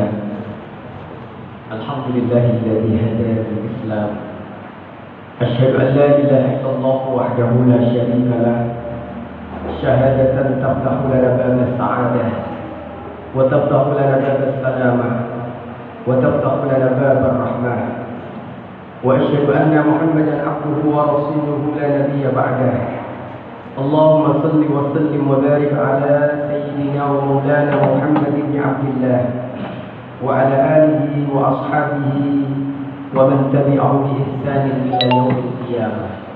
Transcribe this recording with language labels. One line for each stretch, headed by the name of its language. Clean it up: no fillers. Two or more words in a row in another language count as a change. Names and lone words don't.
Arabic: الحمد لله الذي هدانا للإسلام. أشهد أن لا إله إلا الله وحده لا شريك له. شهادة تفتح لنا باب السعادة وتفتح لنا باب السلامة وتفتح لنا باب الرحمة. وأشهد أن محمدا عبده ورسوله لا نبي بعده. اللهم صل وسلم وبارك على سيدنا ومولانا محمد بن عبد الله وعلى آله وأصحابه ومن تبعه بإحسان إلى يوم القيامة.